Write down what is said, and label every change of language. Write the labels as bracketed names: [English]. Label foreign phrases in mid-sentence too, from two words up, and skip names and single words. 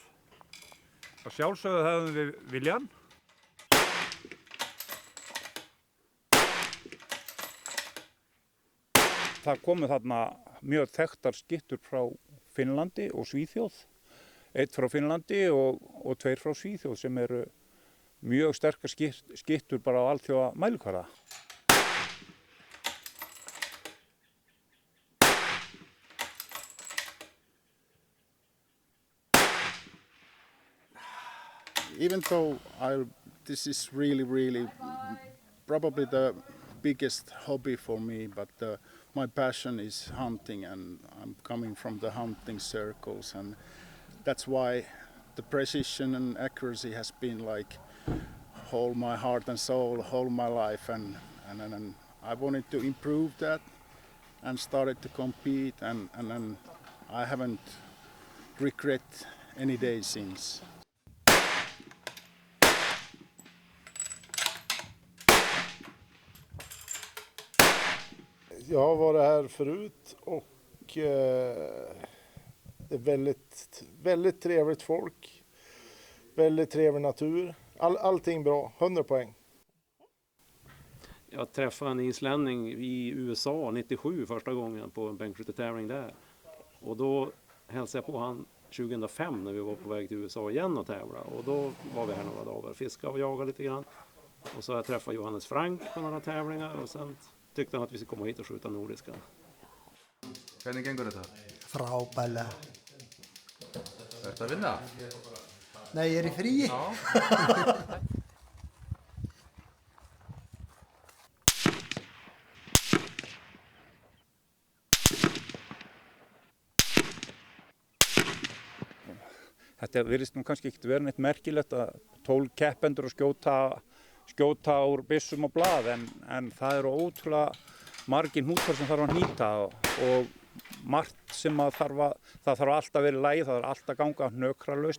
[Icelandic] Að sjálfsögðu hefðum við viljan. Það komu þarna mjög þekktar skyttur frá Finnlandi og Svíþjóð. Einn frá Finnlandi og tveir frá Svíþjóð sem eru mjög sterkar skyttur bara á alþjóða mælikvarða. [English] Even though this is really probably the biggest hobby for me, but my passion is hunting, and I'm coming from the hunting circles, and that's why the precision and accuracy has been like whole my heart and soul, whole my life, and I wanted to improve that and started to compete, and I haven't regret any day since. [Swedish] Jag har varit här förut och det är väldigt trevligt folk, väldigt trevlig natur, allting bra, 100 poäng. Jag träffade en islänning i USA 97 första gången på en bänkskyttetävling där. Och då hälsade jag på han 2005 när vi var på väg till USA igen och tävla. Och då var vi här några dagar, fiskade och jagade lite grann. Och så har jag träffat Johannes Frank på några tävlingar och sen tyckte han att vi skulle komma hit och skjuta nordiska. [Icelandic] Hvernig gengur þetta? Frábærlega. Ertu að vinna? Nei, ég er í fríi. Já. Þetta virðist nú kannski ekkert vera neitt merkilegt að 12 keppendur og skjóta úr byssum og blað en það eru ótrúlega margir hnútar sem þarf að hnýta og margt sem það þarf alltaf verið í lagi, það þarf alltaf að ganga hnökralaust.